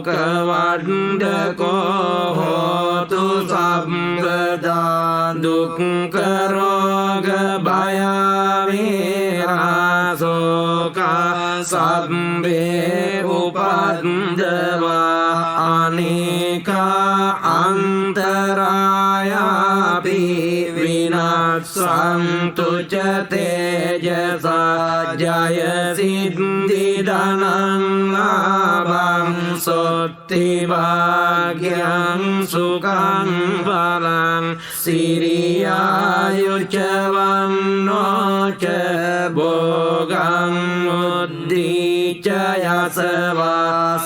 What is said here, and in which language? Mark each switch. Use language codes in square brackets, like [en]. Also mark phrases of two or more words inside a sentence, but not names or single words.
[pi] සුඛවඩ්ඩකෝ හෝතු සම්පදා දුක්ඛ රෝග භය වේරාසෝක සම්බේ උපද්දවා අනේකා අන්තරායාපි විනස්සන්තු ච තේජසා ජය සිද්ධි ධනං ලාභං සොත්ති භාග්‍යං සුඛං බලං සිරියායුච වන්නෝ ච භෝගං උද්ධීච යසවා